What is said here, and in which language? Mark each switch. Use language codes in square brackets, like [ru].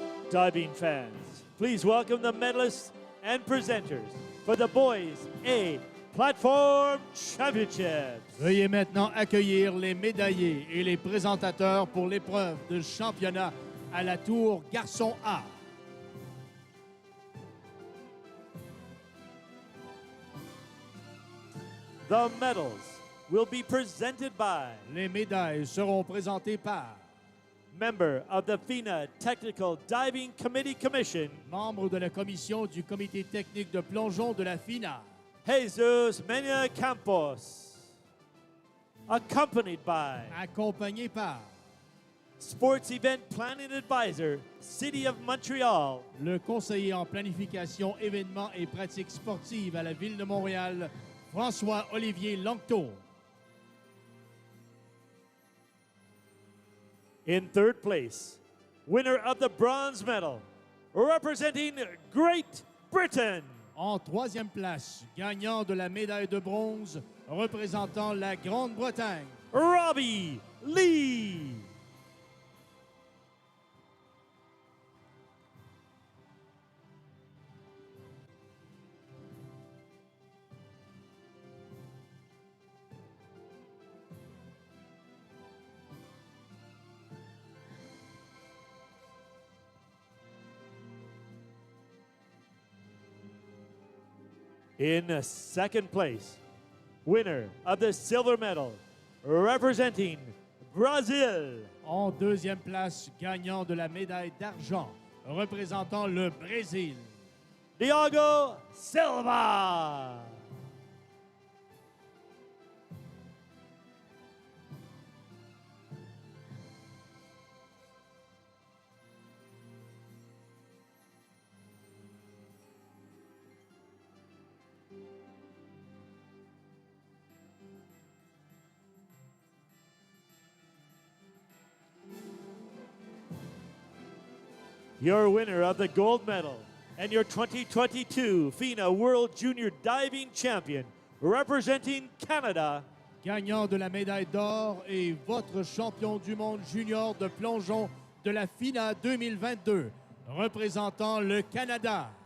[en] Diving fans, please welcome the medalists and presenters for the Boys A Platform Championships. [fr] Veuillez maintenant accueillir les médaillés et les présentateurs pour l'épreuve de championnat à la tour Garçon A. [en] The medals will be presented by [fr] Les médailles seront présentées par [en] member of the FINA Technical Diving Committee Commission, [fr] membre de la commission du comité technique de plongeon de la FINA, [en] Jesus Mena Campos, accompanied by [fr] accompagné par [en] Sports Event Planning Advisor, City of Montreal, [fr] le conseiller en planification, événements et pratiques sportives à la Ville de Montréal, François-Olivier Langto. [en] in third place, winner of the bronze medal, representing Great Britain, [fr] En troisième place, gagnant de la médaille de bronze, représentant la Grande-Bretagne, Robbie Lee. [en] In second place, winner of the silver medal, representing Brazil, [fr] En deuxième place, gagnant de la médaille d'argent, représentant le Brésil, Diogo Silva. [en] Your winner of the gold medal and your 2022 FINA World Junior Diving Champion, representing Canada, [fr] gagnant de la médaille d'or et votre champion du monde junior de plongeon de la FINA 2022, représentant le Canada,